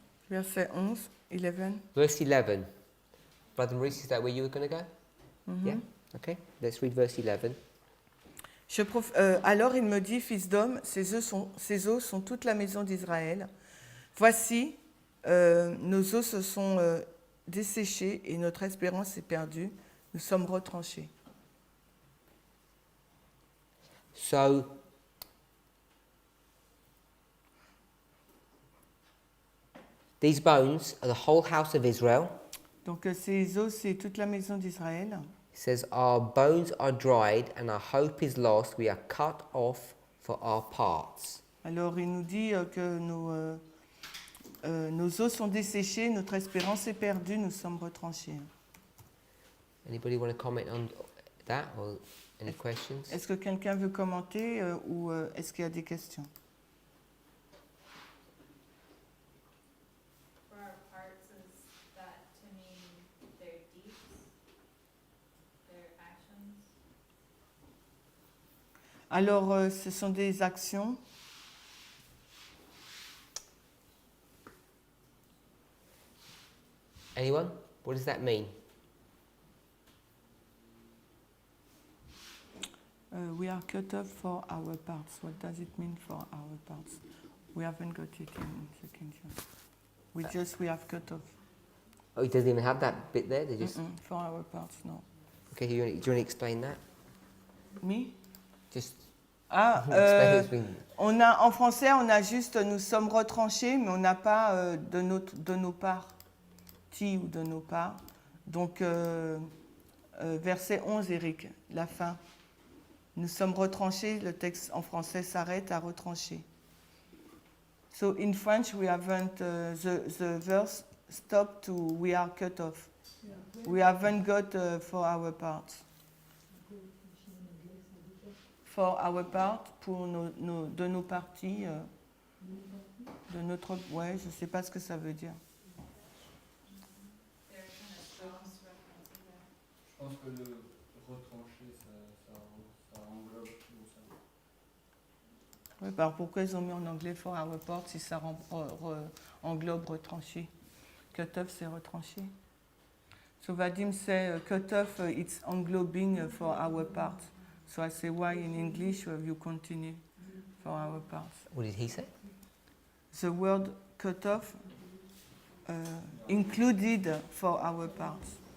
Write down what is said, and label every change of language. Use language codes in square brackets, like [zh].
[fr] Verset 11, 11. [en] Verse 11. Brother Maurice, is that where you were going to go? Yeah? Okay, let's read verse 11. [fr] Alors il me dit, fils d'homme, ces os sont toute la maison d'Israël. Voici, nos os se sont desséchés et notre espérance est perdue. Nous sommes retranchés. [en] So, these bones are the whole house of Israel. [fr] Donc ces os, c'est toute la maison d'Israël. [en] It says, our bones are dried and our hope is lost. We are cut off for our parts. [fr] Alors il nous dit que nos os sont desséchés, notre espérance est perdue, nous sommes retranchés. [en] Anybody want to comment on that or any questions? [fr] Est-ce que quelqu'un veut commenter ou est-ce qu'il y a des questions? [en] For our parts, is that to mean their deeds, their actions? [fr] Alors ce sont des actions. [en] Anyone? What does that mean? We are cut off for our parts. What does it mean for our parts? We haven't got it in second John. We have cut off. Oh, it doesn't even have that bit there. They just. For our parts, no. Okay, do you want to explain that? Me? Just Ah, explain what's been. [fr] en français, on a juste nous sommes retranchés, mais on n'a pas de nos parties ou de nos parts. Donc, verset 11, Eric, la fin. Nous sommes retranchés, le texte en français s'arrête à retrancher. [en] So in French, we haven't, the verse stopped to we are cut off. We haven't got for our parts. For our part, [fr] pour de nos parties, de notre... Ouais, je ne sais pas ce que ça veut dire. [en] They're kind of strong references there. [fr] Je pense que le retrancher, ça englobe tout ça. Ouais, alors pourquoi ils ont mis en anglais [en] for our part [fr] si ça englobe retranché? [en] Cut off, [fr] c'est retranché. [en] So Vadim say cut off, it's englobing for our part. So I say why in English you continue for our parts. What did he say? The word cut off included for our parts.